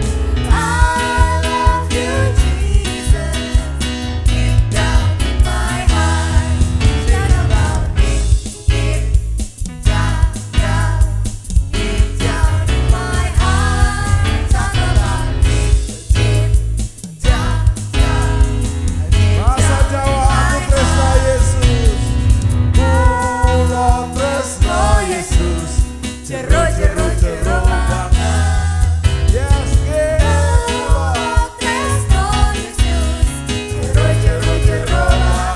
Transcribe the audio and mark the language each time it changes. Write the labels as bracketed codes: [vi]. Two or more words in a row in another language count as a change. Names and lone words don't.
[en] I love you, Jesus, deep down in my heart. Shout about deep down in my heart. Talk about deep down. [jv] Bahasa Jawa, aku tresno Yesus. Kula tresno Yesus, jero banget. Yes, Kula tresno Yesus, jero banget.